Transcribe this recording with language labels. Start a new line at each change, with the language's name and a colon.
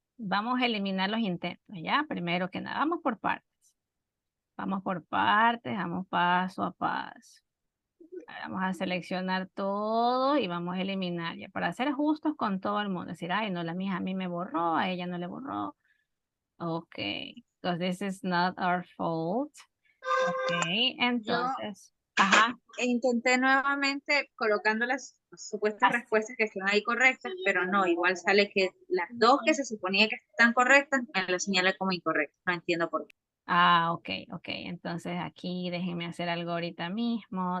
Spanish: Vamos a eliminar los intentos, ¿ya? Primero que nada, vamos por partes. Vamos paso a paso. Vamos a seleccionar todo y vamos a eliminar ya para ser justos con todo el mundo. Decir, ay, no, la mía a mí me borró, a ella no le borró.
English: Ok, because this is not our fault.
Spanish: Ok, entonces. Intenté nuevamente colocando las supuestas respuestas que están ahí correctas, pero no, igual sale que las dos que se suponía que están correctas me las señala como incorrectas. No entiendo por qué. Ok. Entonces aquí déjenme hacer algo ahorita mismo.